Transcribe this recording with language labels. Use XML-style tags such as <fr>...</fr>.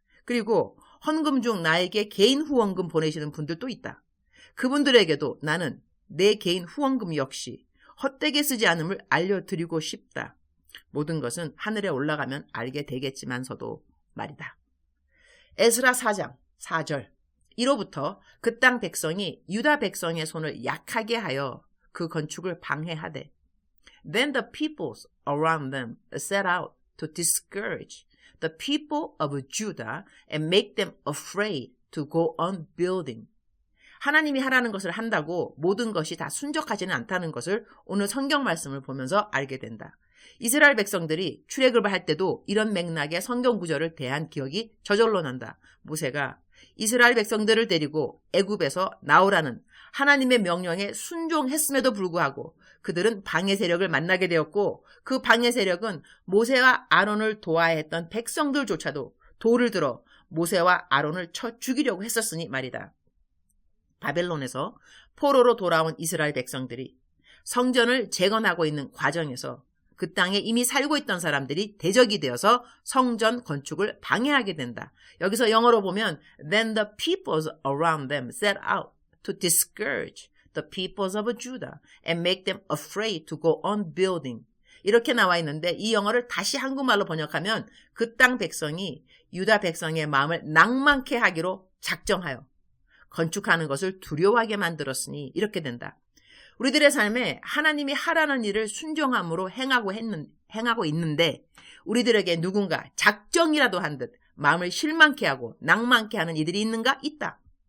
<ko>그리고 헌금 중 나에게 개인 후원금 보내시는 분들도 있다. 그분들에게도 나는 내 개인 후원금 역시 헛되게 쓰지 않음을 알려드리고 싶다. 모든 것은 하늘에 올라가면 알게 되겠지만서도 말이다. 에스라 4장 4절 1호부터 그 땅 백성이 유다 백성의 손을 약하게 하여 그 건축을 방해하되</ko> <en>Then the peoples around them set out to discourage the people of Judah and make them afraid to go on building.</en> <ko>하나님이 하라는 것을 한다고 모든 것이 다 순적하지는 않다는 것을 오늘 성경 말씀을 보면서 알게 된다. 이스라엘 백성들이 출애굽을 할 때도 이런 맥락의 성경 구절을 대한 기억이 저절로 난다. 모세가 이스라엘 백성들을 데리고 애굽에서 나오라는 하나님의 명령에 순종했음에도 불구하고 그들은 방해 세력을 만나게 되었고 그 방해 세력은 모세와 아론을 도와야 했던 백성들조차도 돌을 들어 모세와 아론을 쳐 죽이려고 했었으니 말이다. 바벨론에서 포로로 돌아온 이스라엘 백성들이 성전을 재건하고 있는 과정에서 그 땅에 이미 살고 있던 사람들이 대적이 되어서 성전 건축을 방해하게 된다. 여기서 영어로 보면</ko> <en>Then the peoples around them set out to discourage the peoples of Judah and make them afraid to go on building.</en> <ko>이렇게 나와 있는데 이 영어를 다시 한국말로 번역하면 그 땅 백성이 유다 백성의 마음을 낭만케 하기로 작정하여 건축하는 것을 두려워하게 만들었으니 이렇게 된다. 우리들의 삶에 하나님이 하라는 일을 순종함으로 행하고 있는데 우리들에게 누군가 작정이라도 한 듯 마음을 실망케 하고 낭만케 하는 이들이 있는가? 있다.</ko>